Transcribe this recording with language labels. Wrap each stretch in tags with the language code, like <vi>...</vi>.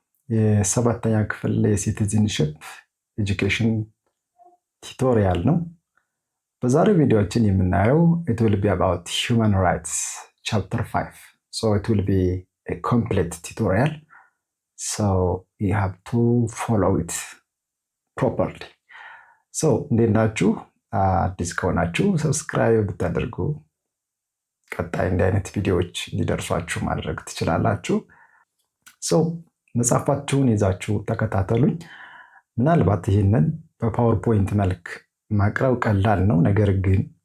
<am>የሰባተኛ ክፍል የሲቲዝንሽፕ ኤጁኬሽን ቱቶሪያል ነው። በዛሬው ቪዲዮችን የምናየው</am> <en>it will be about human rights chapter 5. So it will be a complete tutorial. So you have to follow it properly.</en> <am>So እንዴት ናችሁ? አዲስ ከሆናችሁ ሰብስክራይብ ብታደርጉ ቀጣይ እንዲህ አይነት ቪዲዮዎች እንዲደርሷችሁ ማድረግ ትችላላችሁ። መጽሐፋችሁን ይዛችሁ ተከታተሉኝ። ምናልባት ይህንን በፓወርፖይንት መልክ ማቅረብ ቀላል ነው። ነገር ግን</am>